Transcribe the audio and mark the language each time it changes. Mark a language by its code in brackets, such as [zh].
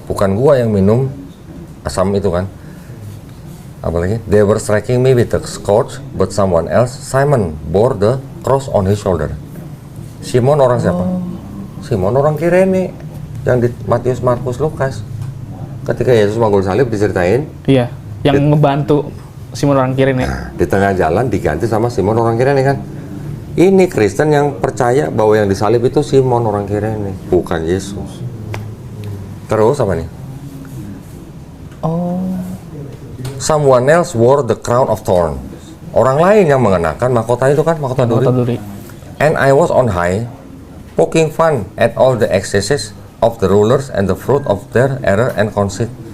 [id] Bukan gua yang minum asam itu kan. Apalagi, [en] they were striking me with the scourge, but someone else, Simon, bore the cross on his shoulder. [id] Simon orang siapa? Simon orang Kirene, yang di Matius, Markus, Lukas. Ketika Yesus manggul salib diceritain. Iya, yang ngebantu Simon orang Kirene. Nah, di tengah jalan diganti sama Simon orang Kirene kan. Ini Kristen yang percaya bahwa yang disalib itu Simon orang Kirene, bukan Yesus. Terus apa nih? [en] Someone else wore the crown of thorn. [id] Orang lain yang mengenakan mahkota itu kan, mahkota duri. [en] And I was on high, poking fun at all the excesses of the rulers and the fruit of their error and conceit.